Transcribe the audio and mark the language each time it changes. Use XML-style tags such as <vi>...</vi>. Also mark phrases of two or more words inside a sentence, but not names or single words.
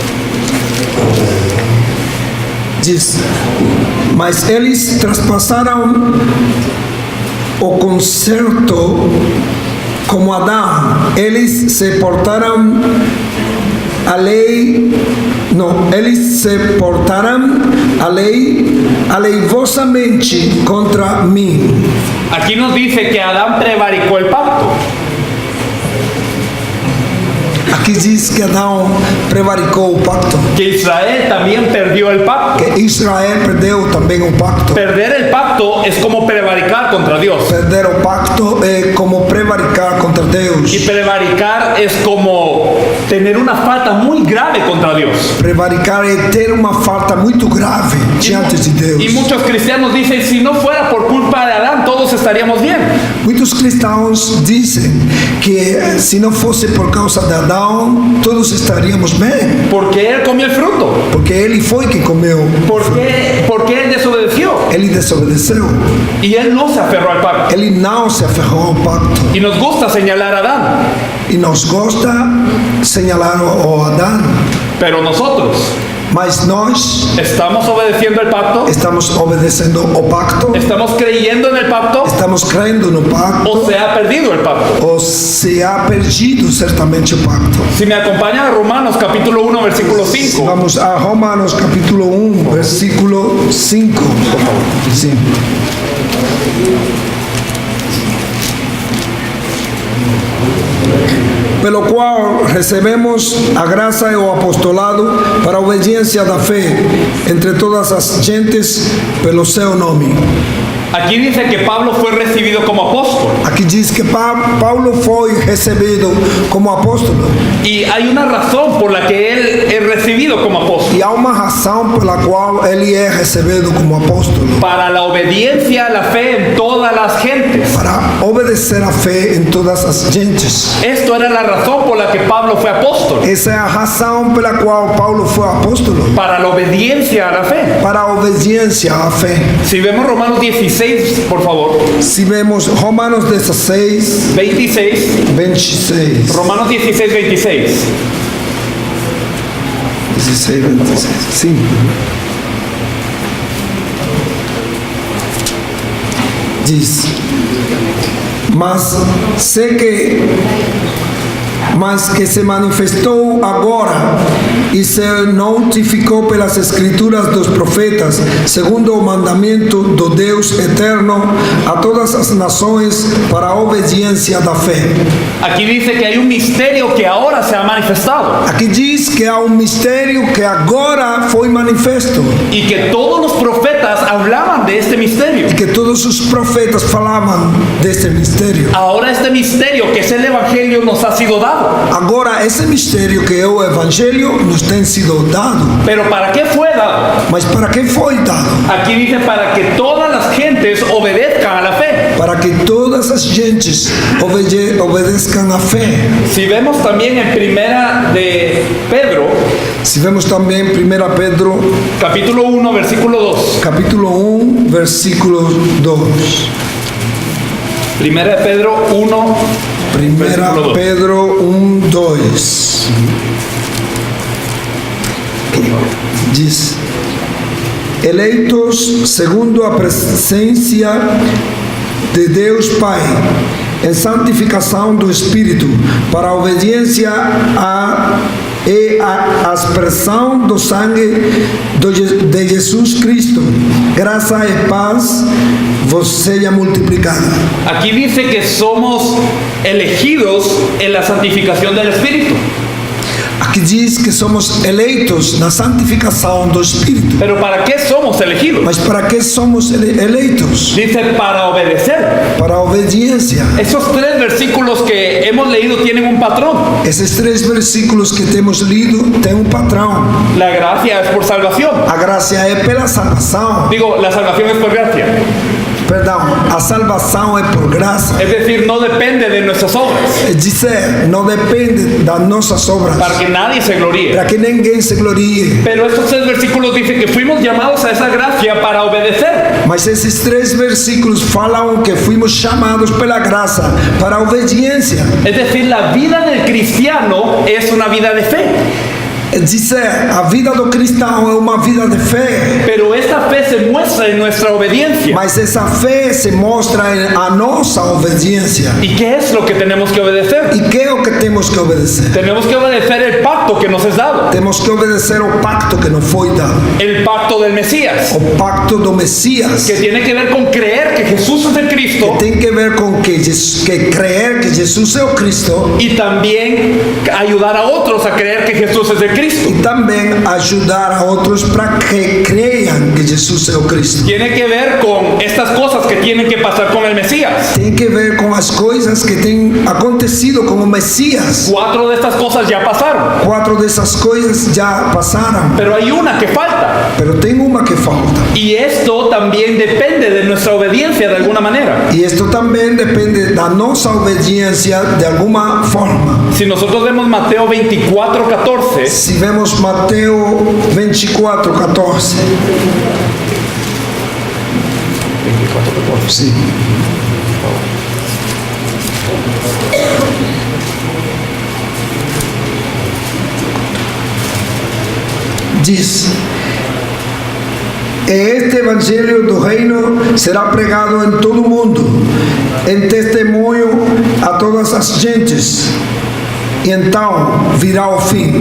<pt>Diz: mas eles traspassaram o concerto como Adão. Eles se portaram aleivosamente contra mim.</pt> <es>Aquí nos dice que Adán prevaricó el pacto.</es> <pt>Aqui diz que Adão prevaricou o pacto,</pt> <es>Que Israel también perdió el pacto.</es> <pt>que Israel perdeu também o pacto.</pt> <es>Perder el pacto es como prevaricar contra Dios.</es> <pt>Perder o pacto é como prevaricar contra Deus.</pt> <es>Y prevaricar es como tener una falta muy grave contra Dios.</es> <pt>Prevaricar é ter uma falta muito grave diante de Deus.</pt> <es>Y muchos cristianos dicen, si no fuera por culpa de Adán, todos estaríamos bien.</es> <pt>Muitos cristãos dizem que se não fosse por causa de Adão, todos estaríamos bem,</pt> <es>Porque él comió el fruto.</es> <pt>porque ele foi que comeu.</pt> <es>Porque él desobedeció.</es> <pt>Ele desobedeceu.</pt> <es>Y él no se aferró al pacto.</es> <pt>Ele não se aferrou ao pacto.</pt> <es>Y nos gusta señalar a Adán.</es> <pt>E nos gosta señalar o Adão.</pt> <es>Pero nosotros,</es> <pt>Mas nós</pt> <es>¿estamos obedeciendo el pacto?</es> <pt>estamos obedecendo o pacto,</pt> <es>¿Estamos creyendo en el pacto?</es> <pt>estamos crendo no pacto,</pt> <es>¿O se ha perdido el pacto?</es> <pt>ou se ha perdido certamente o pacto.</pt> <es>Si me acompañan a Romanos capítulo 1, versículo 5.</es> <pt>Vamos a Romanos capítulo 1, versículo 5, por favor. Sim. Pelo qual recebemos a graça e o apostolado para a obediência da fé entre todas as gentes pelo seu nome.</pt> <es>Aquí dice que Pablo fue recibido como apóstol.</es> <pt>Aqui diz que Paulo foi recebido como apóstolo.</pt> <es>Y hay una razón por la que él es recibido como apóstol.</es> <pt>E há uma razão pela qual ele é recebido como apóstolo.</pt> <es>Para la obediencia a la fe en todas las gentes.</es> <pt>Para obedecer a fé em todas as gentes.</pt> <es>Esto era la razón por la que Pablo fue apóstol.</es> <pt>Essa é a razão pela qual Paulo foi apóstolo.</pt> <es>Para la obediencia a la fe.</es> <pt>Para a obediência à fé.</pt> <es>Si vemos Romanos 16, por favor.</es> <pt>Se vemos Romanos 16, 26. 26.</pt> <es>Romanos 16, 26.</es> <pt>16, 26. Sim. Diz: mas que se manifestou agora e se notificou pelas escrituras dos profetas, segundo o mandamento do Deus eterno, a todas as nações para a obediência da fé.</pt> <es>Aquí dice que hay un misterio que ahora se ha manifestado.</es> <pt>Aqui diz que há um mistério que agora foi manifesto</pt> <es>Y que todos los profetas hablaban de este misterio.</es> <pt>e que todos os profetas falavam deste mistério.</pt> <es>Ahora este misterio que es el Evangelio nos ha sido dado.</es> <pt>Agora esse mistério que é o Evangelho nos tem sido dado.</pt> <es>Pero ¿para qué fue dado?</es> <pt>Mas para que foi dado?</pt> <es>Aquí dice para que todas las gentes obedezcan a la fe.</es> <pt>Para que todas as gentes obedeçam a fé.</pt> <es>Si vemos también en primera de Pedro,</es> <pt>Se vemos também 1 Pedro,</pt> <es>capítulo 1, versículo 2.</es> <pt>capítulo 1, versículo 2.</pt> <es>Primera de Pedro 1, 1 versículo 2.</es> <pt>Pedro 1, 2. Diz: eleitos segundo a presença de Deus Pai, em santificação do Espírito, para a obediência e a aspersão do sangue de Jesus Cristo. Graça e paz vos seja multiplicada.</pt> <es>Aquí dice que somos elegidos en la santificación del Espíritu.</es> <pt>Aqui diz que somos eleitos na santificação do Espírito.</pt> <es>Pero ¿para qué somos elegidos?</es> <pt>Mas para que somos eleitos?</pt> <es>Dice para obedecer.</es> <pt>Para a obediência.</pt> <es>Esos tres versículos que hemos leído tienen un patrón.</es> <pt>Esses 3 versículos que temos lido têm um padrão.</pt> <es>La gracia es por salvación.</es> <pt>A graça é pela salvação.</pt> <es>Digo, la salvación es por gracia.</es> <pt>Perdão, a salvação é por graça.</pt> <es>Es decir, no depende de nuestras obras,</es> <pt>É dizer, não depende das nossas obras,</pt> <es>para que nadie se gloríe.</es> <pt>para que ninguém se glorie.</pt> <es>Pero estos 3 versículos dicen que fuimos llamados a esa gracia para obedecer.</es> <pt>Mas esses 3 versículos falam que fuimos chamados pela graça para a obediência.</pt> <es>Es decir, la vida del cristiano es una vida de fe.</es> <pt>É dizer, a vida do cristão é uma vida de fé,</pt> <es>Pero esta fe se muestra en nuestra obediencia.</es> <pt>mas essa fé se mostra em a nossa obediência.</pt> <es>¿Y qué es lo que tenemos que obedecer?</es> <pt>E que é o que temos que obedecer?</pt> <es>Tenemos que obedecer el pacto que nos es dado,</es> <pt>Temos que obedecer o pacto que nos foi dado,</pt> <es>el pacto del Mesías,</es> <pt>o pacto do Messias,</pt> <es>que tiene que ver con creer que Jesús es el Cristo</es> <pt>tem que ver com que creer que Jesus é o Cristo</pt> <es>y también ayudar a otros a creer que Jesús es el Cristo.</es> <pt>e também ajudar a outros para que creiam que Jesus é o Cristo.</pt> <es>Tiene que ver con estas cosas que tienen que pasar con el Mesías.</es> <pt>Tem que ver com as coisas que têm acontecido com o Messias.</pt> <es>4 de estas cosas ya pasaron,</es> <pt>4 dessas coisas já passaram,</pt> <es>pero hay una que falta.</es> <pt>pero tem uma que falta.</pt> <es>Y esto también depende de nuestra obediencia de alguna manera.</es> <pt>E isto também depende da nossa obediência de alguma forma.</pt> <es>Si nosotros vemos Mateo 24:14,</es> <pt>Se vemos Mateus 24:14. Sim. Diz: este evangelho do reino será pregado em todo o mundo, em testemunho a todas as gentes, e então virá o fim.</pt>